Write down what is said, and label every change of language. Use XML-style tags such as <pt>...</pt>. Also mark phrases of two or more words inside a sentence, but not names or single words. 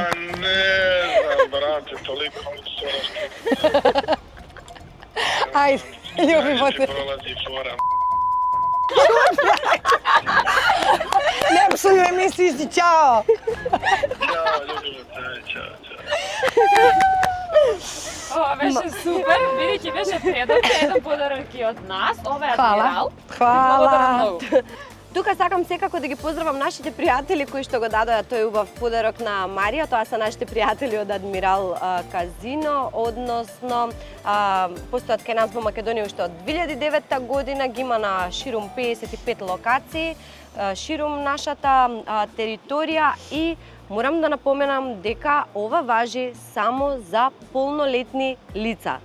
<sr>Pa ne znam, brate, toliko suraški. Ajde, ljubimo te. Prolazi fora. Ne psuju emisiji, si ćao! Ćao, ljubimo te, ćao.</sr> <mk>Ова беше супер, бидејќи беше предавка, еден подарок и од нас, ова е Адмирал. Hvala. Тука сакам секако да ги поздравам нашите пријатели кои што го дадоа тој убав подарок на Марија. Тоа се нашите пријатели од Адмирал казино, односно постојат кај нас во Македонија уште од 2009 година, ги има на ширум 55 локации, ширум нашата територија и морам да напоменам дека ова важи само за полнолетни лица.</mk>